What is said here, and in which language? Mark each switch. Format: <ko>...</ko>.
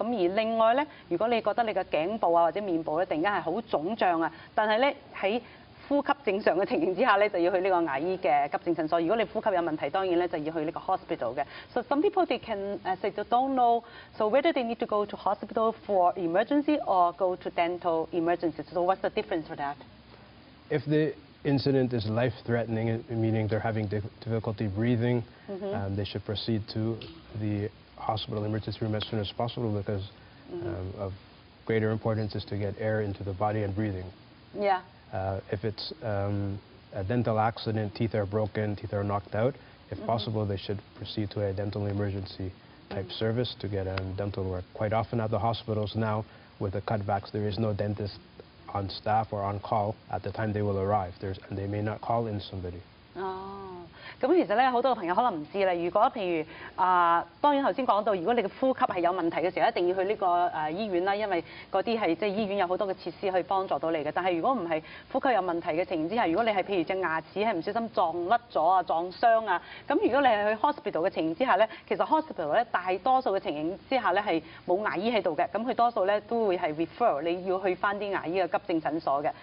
<yue>咁而另外咧，如果你覺得你嘅頸部啊或者面部咧突然間係好腫脹啊，但係咧喺呼吸正常嘅情形之下咧，就要去呢個牙醫嘅急症診所。如果你呼吸有問題，當然咧就要去呢個 hospital 嘅。</yue> <en>So some people they can say they don't know, so whether they need to go to hospital for emergency or go to dental emergency. So what's the difference for that? If the incident is life-threatening, meaning they're having difficulty breathing, they should proceed to the hospital emergency room as soon as possible because of greater importance is to get air into the body and breathing. Yeah. If it's a dental accident, teeth are broken, teeth are knocked out, if possible they should proceed to a dental emergency type service to get dental work. Quite often at the hospitals now, with the cutbacks, there is no dentist on staff or on call at the time they will arrive, and they may not call in somebody.</en> <yue>咁其實咧，好多朋友可能唔知啦。如果譬如當然頭先講到，如果你嘅呼吸係有問題嘅時候，一定要去呢個醫院啦，因為嗰啲係即係醫院有好多嘅設施去幫助到你嘅。但係如果唔係呼吸有問題嘅情形之下，如果你係譬如隻牙齒係唔小心撞甩咗啊、撞傷啊，咁如果你係去 hospital 嘅情形之下咧，其實 hospital 咧大多數嘅情形之下咧係冇牙醫喺度嘅，咁佢多數咧都會係 refer 你要去翻啲牙醫嘅急症診所嘅。</yue>